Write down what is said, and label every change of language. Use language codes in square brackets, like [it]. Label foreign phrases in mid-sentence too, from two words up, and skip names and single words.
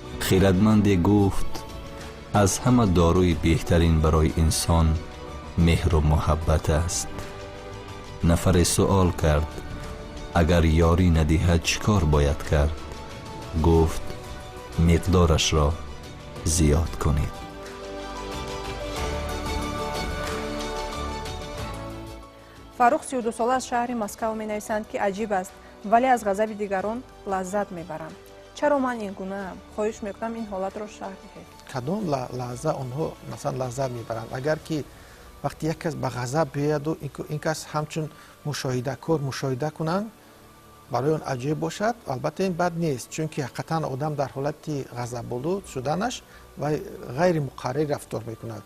[tg] хайратмандӣ гуфт аз ҳама доруи беҳтарин барои инсон меҳр ва муҳаббат аст. нафар савол кард агар ёрӣ надиҳад чӣ кор бояд кард? гуфт миқдорашро зиёд кунед. фарух 32 сола аз шаҳри москав менависанд ки аҷиб аст, вале аз ғазаби дигарон лаззат мебарам. чаро ман ин гунаам? хоҳиш мекунам ин ҳолатро шарҳ диҳед. кадом лаҳза онҳо масалан лаззат мебаранд? агар ки вақти як кас ба ғазаб биёяду ин кас ҳамчун мушоҳидакор мушоҳида кунанд, барои он аҷиб бошад, албатта ин бад нест, чунки ҳақиқатан одам дар ҳолати ғазаболуд шуданаш вай ғайри муқаррир рафтор мекунад.